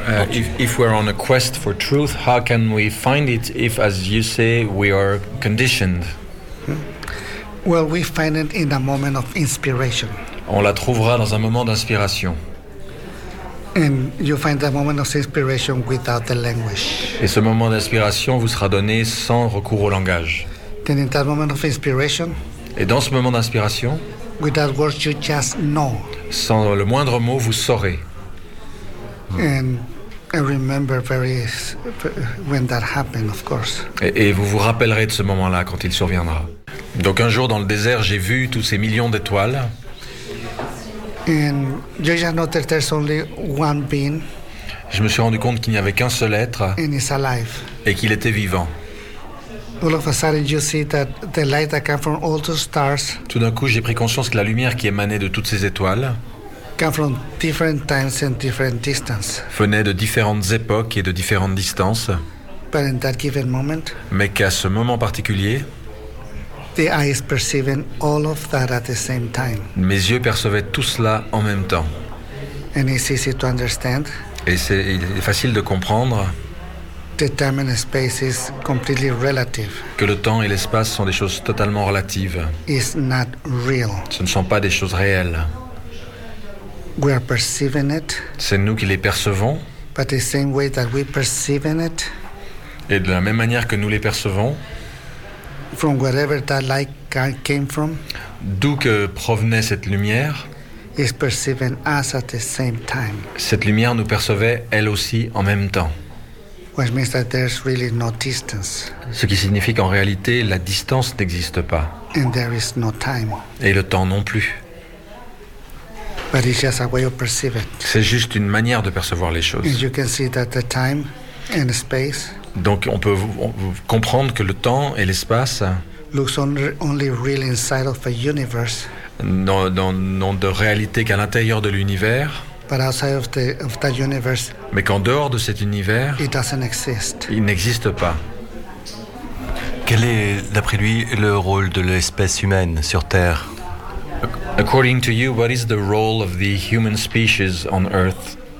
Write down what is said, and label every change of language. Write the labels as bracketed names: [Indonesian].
[English] If we're on a quest for truth, how can we find it if, as you say, we are conditioned? Well, we find it in a moment of inspiration. [French] On la trouvera dans un moment d'inspiration. [English] And you find that moment of inspiration without the language. [French] Et ce moment d'inspiration vous sera donné sans recours au langage. [English] Then in that moment of inspiration. [French] Et dans ce moment d'inspiration. [English] Without words, you just know. [French] Sans le moindre mot, vous saurez. [English] And I remember very when that happened, of course. [French] Et vous vous rappellerez de ce moment-là quand il surviendra. Donc un jour dans le désert, j'ai vu tous ces millions d'étoiles. [English] And you just know that there's only one being. [French] Je me suis rendu compte qu'il n'y avait qu'un seul être. [English] And it's alive. [French] Et qu'il était vivant. [English] All of a sudden, you see that the light that came from all the stars. [French] Tout d'un coup, j'ai pris conscience que la lumière qui émanait de toutes ces étoiles. [English] Came from different times and different distances. [French] Venait de différentes époques et de différentes distances. [English] But in that given moment. [French] Mais qu'à ce moment particulier. [English] The eye is perceiving all of that at the same time. [French] Mes yeux percevaient tout cela en même temps. [English] And it's easy to understand. [French] Et c'est facile de comprendre. [English] The time and space is completely relative. [French] Que le temps et l'espace sont des choses totalement relatives. [English] It's not real. [French] Ce ne sont pas des choses réelles. [English] We are perceiving it. [French] C'est nous qui les percevons. [English] But the same way that we perceive it. [French] Et de la même manière que nous les percevons. [English] from wherever that light came from. [French] D'où que provenait cette lumière? [English] Is perceiving us at the same time. [French] Cette lumière nous percevait elle aussi en même temps. [English] Which means that there's really no distance. [French] Ce qui signifie qu'en réalité la distance n'existe pas. [English] And there is no time. [French] Et le temps non plus. [English] But it's just a way of perceiving. [French] C'est juste une manière de percevoir les choses. [English] And you can see that the time and space. [French] Donc on peut comprendre que le temps et l'espace [English] looks only real inside of a universe. [French] Non, de réalité qu'à l'intérieur de l'univers. [English] But outside of that universe, [French] mais qu'en dehors de cet univers, [English] it doesn't exist. [French] Il n'existe pas. Quel est, d'après lui, le rôle de l'espèce humaine sur Terre? [English] According to you, what is the role of the human species on Earth?